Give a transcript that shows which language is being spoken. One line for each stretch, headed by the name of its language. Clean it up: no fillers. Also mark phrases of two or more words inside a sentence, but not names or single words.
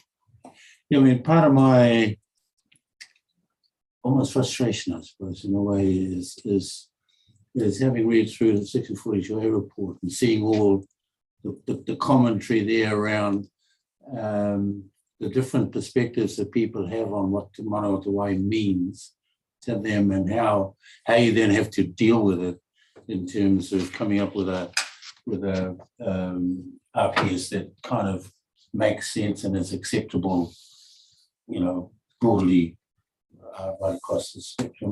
English: Yeah, I mean, part of my almost frustration, I suppose, in a way, is having read through the 6040 report and seeing all the commentary there around the different perspectives that people have on what
Māori: te mana o te wai
English: means to them, and how you then have to deal with it in terms of coming up with a RPS that kind of makes sense and is acceptable, broadly right across the spectrum.